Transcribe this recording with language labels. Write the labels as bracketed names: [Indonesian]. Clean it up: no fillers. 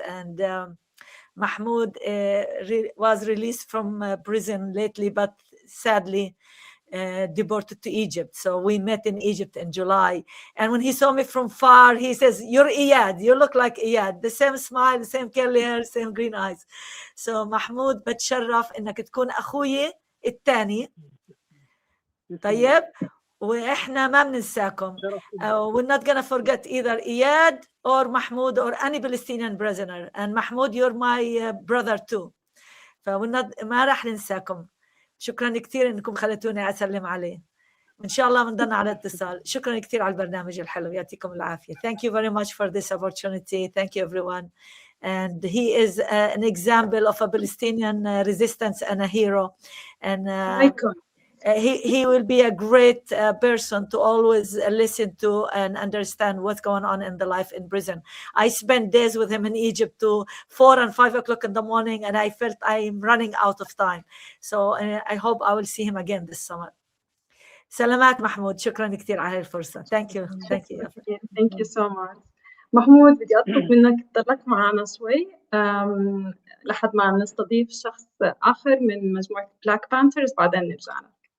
[English] And Mahmoud was released from prison lately, but sadly deported to Egypt. So we met in Egypt in July. And when he saw me from far, he says, "You're Iyad. You look like Iyad. The same smile, the same curly hair, same green eyes." So [Arabic] Mahmoud, بتشرف إنك تكون أخوي الثاني. طيب. وإحنا ما بننساكم. [English] We're not gonna forget either Iyad or Mahmoud or any Palestinian prisoner. And Mahmoud, you're my brother too. [Arabic] ما راح ننساكم. شكرا كثير انكم خليتوني اسلم عليه. ان شاء الله بنضلنا على اتصال. شكرا كثير على البرنامج الحلو، يعطيكم العافيه. [English] Thank you very much for this opportunity. Thank you everyone. And he is an example of a Palestinian resistance and a hero. And he will be a great person to always listen to and understand what's going on in the life in prison. I spent days with him in Egypt to 4 and 5 o'clock in the morning, and I felt I'm running out of time. So I hope I will see him again this summer. [Arabic] سلامات محمود، شكرا كثير على الفرصة. [English] Thank you. Thank you. Thank you so much. [Arabic] محمود بدي أطلب منك تضلك معنا شوي لحد ما نستضيف شخص آخر من مجموعة Black Panthers، بعدين نرجع لك.